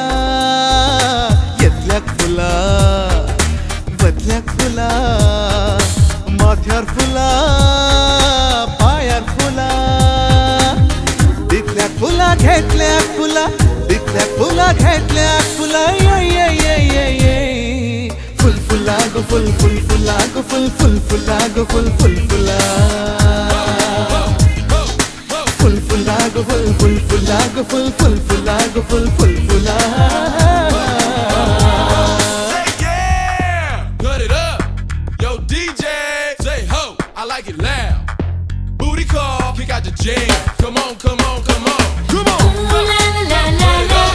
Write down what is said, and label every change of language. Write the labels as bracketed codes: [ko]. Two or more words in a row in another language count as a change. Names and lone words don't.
[kok] यतल्याक फुला वतल्याक फुला माथ्यार फुला पायार फुला दितल्याक फुला घेतल्याक फुला दितल्याक फुला घेतल्याक फुला Full fulago, full fulago, full fulago, full fulago. Full fulago, full fulago, full fulago, full fulago. [en] Say yeah, cut it up. Yo, DJ, say ho, I like it loud. Booty call, kick out the jam. Come on, come on, come on, come on. Go, cut it up.